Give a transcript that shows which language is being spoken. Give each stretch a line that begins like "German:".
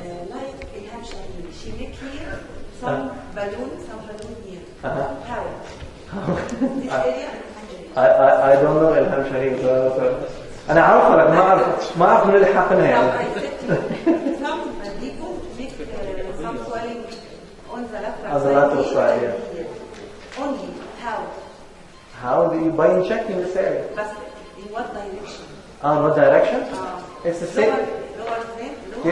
English: Like Ilham Shaheen, she make here some balloon here. How? This area I don't know Ilham Shaheen.
Arabic: أنا عارفة لك ما أعرف من اللي حاقنها يعني.
English: Some people make some swelling on the lateral On the lateral side, yeah. Here. Only how? How do you by injecting this area? But in what direction? What direction? It's the same. Lower than lower.